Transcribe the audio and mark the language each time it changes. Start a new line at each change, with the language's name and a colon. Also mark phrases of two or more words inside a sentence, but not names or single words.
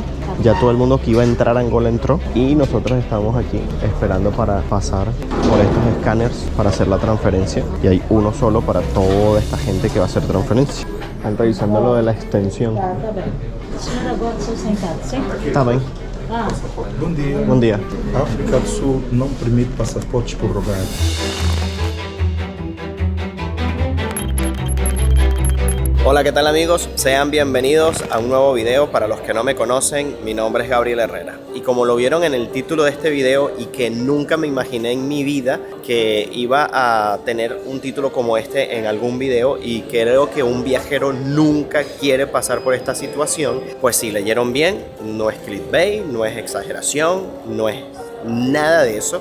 Spanish: Ya todo el mundo que iba a entrar a Angola entró y nosotros estamos aquí esperando para pasar por estos escáneres para hacer la transferencia. Y hay uno solo para toda esta gente que va a hacer transferencia. Están revisando lo de la extensión. Está bien.
Portuguese: Bom dia.
Spanish: Buen día.
Portuguese: África do Sul não permite passaportes prorrogados.
Spanish: Hola, ¿qué tal amigos? Sean bienvenidos a un nuevo video. Para los que no me conocen, mi nombre es Gabriel Herrera. Y como lo vieron en el título de este video y que nunca me imaginé en mi vida que iba a tener un título como este en algún video, y creo que un viajero nunca quiere pasar por esta situación, pues si leyeron bien, no es clickbait, no es exageración, no es nada de eso.